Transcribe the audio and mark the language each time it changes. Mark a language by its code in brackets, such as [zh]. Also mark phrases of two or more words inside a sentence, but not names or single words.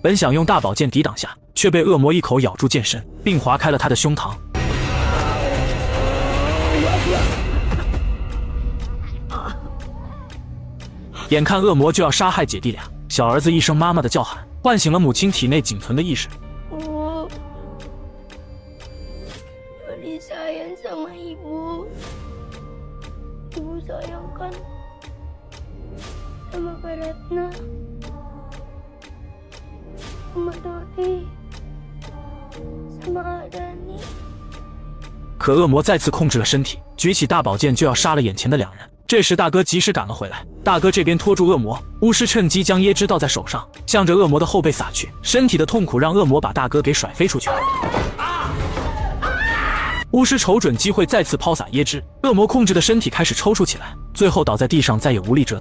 [zh] 本想用大宝剑抵挡下，却被恶魔一口咬住剑身，并划开了他的胸膛。眼看恶魔就要杀害姐弟俩，小儿子一声妈妈的叫喊，唤醒了母亲体内仅存的意识。 [id] Bu, Jody sayang sama ibu. Ibu sayang kan sama Kak Retna, sama Dodi, sama Kak Dani. [zh] 可恶魔再次控制了身体，举起大宝剑就要杀了眼前的两人。这时大哥及时赶了回来，大哥这边拖住恶魔，巫师趁机将椰汁倒在手上，向着恶魔的后背洒去。身体的痛苦让恶魔把大哥给甩飞出去。巫师瞅准机会再次抛洒椰汁，恶魔控制的身体开始抽搐起来，最后倒在地上再也无力折腾。